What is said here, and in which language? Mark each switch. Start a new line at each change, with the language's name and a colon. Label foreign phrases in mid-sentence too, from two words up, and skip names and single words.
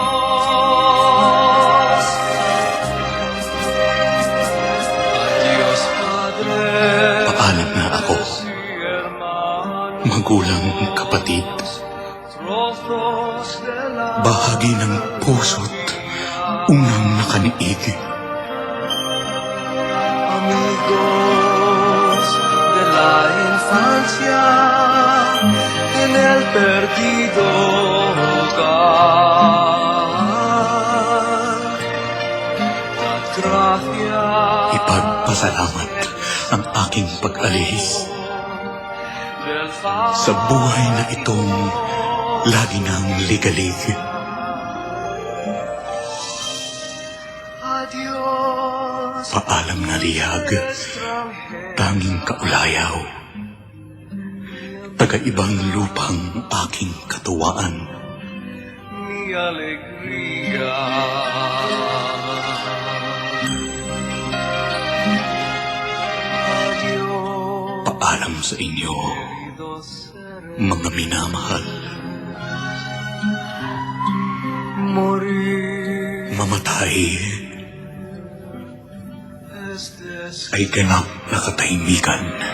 Filipino: Paalam na ako, magulang kapatid, bahagi ng puso't unang nakaniig.
Spanish: Amigos de la infancia en el perdido hogar. Dad gracias
Filipino: Ipagpasalamat ang aking pag-alis
Spanish: del
Filipino: sa buhay na itong lagi nang ligalig.
Spanish: Adiós,
Filipino: Paalam na liyag, tanging kaulayaw, taga-ibang lupang aking katuwaan.
Spanish: mi alegría. Adiós,
Filipino: Paalam sa inyo,
Spanish: queridos seres.
Filipino: mga minamahal.
Spanish: Morir
Filipino: Mamatay
Spanish: es
Filipino: ay ganap na katahimikan.